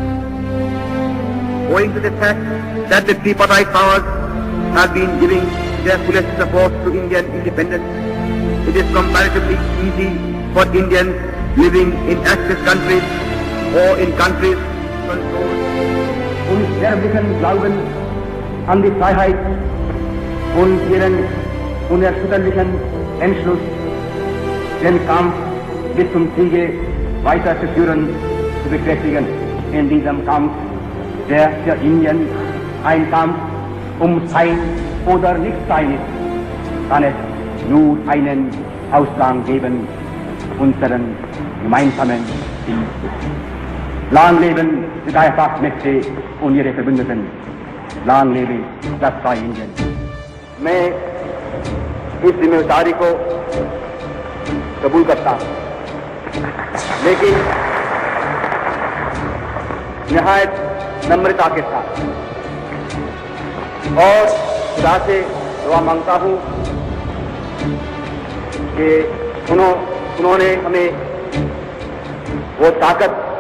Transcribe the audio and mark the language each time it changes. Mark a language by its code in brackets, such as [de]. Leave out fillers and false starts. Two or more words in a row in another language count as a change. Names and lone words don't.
[en] Owing to the fact that the tripartite powers have been giving their fullest support to Indian independence, it is comparatively easy for Indians living in Axis countries or in countries controlled. [de] Uns sterblichen Glauben an die Freiheit und ihren unerschütterlichen Entschluss, den Kampf bis zum Siege weiterzuführen, zu bekräftigen. In diesem Kampf, der für Indien ein Kampf Sein oder Nichtsein ist, kann es nur einen Ausgang geben, unseren gemeinsamen Sieg. Lang leben die Dreifachmächte und ihre Verbündeten. Lang lebe das freie Indien. [hi] मैं इस जिम्मेदारी को कबूल करता हूँ, लेकिन निहायत नम्रता के साथ और खुदा से दुआ मांगता हूँ कि उन्होंने हमें वो ताकत,